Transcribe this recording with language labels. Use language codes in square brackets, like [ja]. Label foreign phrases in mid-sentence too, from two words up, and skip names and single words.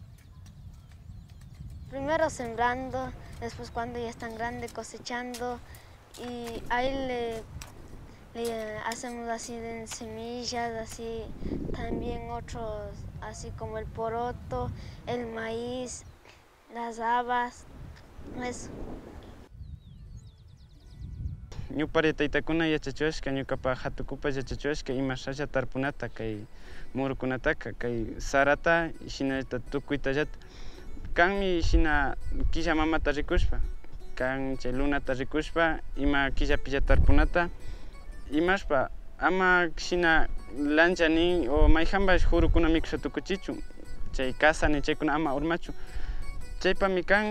[es] Primero sembrando, después cuando ya están grandes cosechando, y ahí le hacemos así de semillas, así también otros, así como el poroto, el maíz, las habas, eso. [qu] Ñupari taytakuna yachachiwashka ñukapa hatukupa yachachiwashka imashalla tarpunata kay murukunataka kay sarata shinata tukuitallata kanmi shina killa mamata rikushpa kan chay lunata rikushpa ima killapilla tarpunata imashpa ama shina lancha nin o mayjambash jurukuna mikusha tukuchichu chay casa ni chaykuna ama urmachu chaypami kan.